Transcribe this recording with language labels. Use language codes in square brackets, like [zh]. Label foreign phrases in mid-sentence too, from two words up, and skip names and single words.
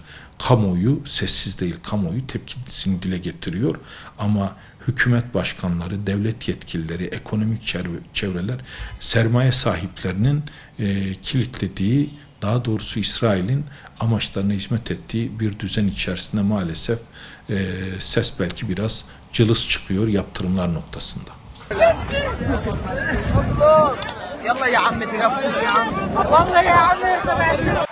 [tr] Kamuoyu sessiz değil, kamuoyu tepkisini dile getiriyor ama hükümet başkanları, devlet yetkilileri, ekonomik çevreler, sermaye sahiplerinin kilitlediği, daha doğrusu İsrail'in amaçlarına hizmet ettiği bir düzen içerisinde maalesef ses belki biraz cılız çıkıyor yaptırımlar noktasında. [ar] يلا يا عم تقفوش يا عم والله يا عم